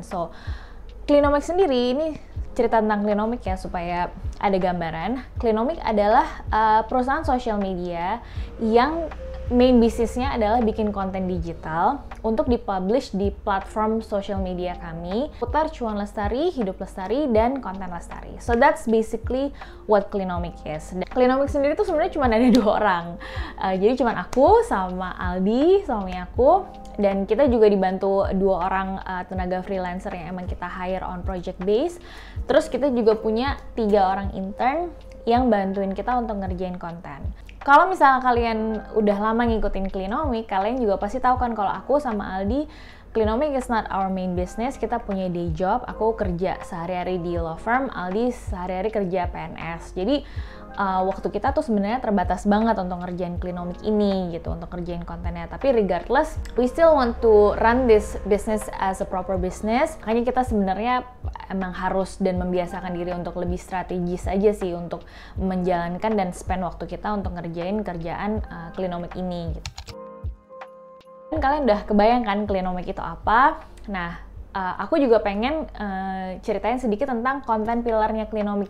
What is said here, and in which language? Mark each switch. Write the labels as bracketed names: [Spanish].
[Indonesian] So, Clinomic sendiri ini cerita tentang Clinomic ya supaya ada gambaran. Clinomic adalah perusahaan sosial media yang main bisnisnya adalah bikin konten digital untuk dipublish di platform social media kami, putar cuan lestari, hidup lestari, dan konten lestari. [English] So that's basically what Clinomic is. [Indonesian] Clinomic sendiri tuh sebenarnya cuma ada 2 orang. Jadi cuma aku sama Aldi, suami aku, dan kita juga dibantu 2 orang tenaga freelancer yang emang kita [English] hire on project base. [Indonesian] Terus kita juga punya 3 orang intern yang bantuin kita untuk ngerjain konten. Kalau misalnya kalian udah lama ngikutin Clinomic, kalian juga pasti tahu kan kalau aku sama Aldi, [English] Clinomic is not our main business, [Indonesian] kita punya day job, aku kerja sehari-hari di law firm, Aldi sehari-hari kerja PNS. Jadi waktu kita tuh sebenarnya terbatas banget untuk ngerjain Clinomic ini gitu, untuk ngerjain kontennya. [English] Tapi regardless, we still want to run this business as a proper business. [Indonesian] Makanya kita sebenarnya emang harus dan membiasakan diri untuk lebih strategis aja sih untuk menjalankan dan spend waktu kita untuk ngerjain kerjaan Clinomic ini gitu. Dan kalian udah kebayang kan Clinomic itu apa? Nah, aku juga pengen ceritain sedikit tentang konten pilarnya Clinomic.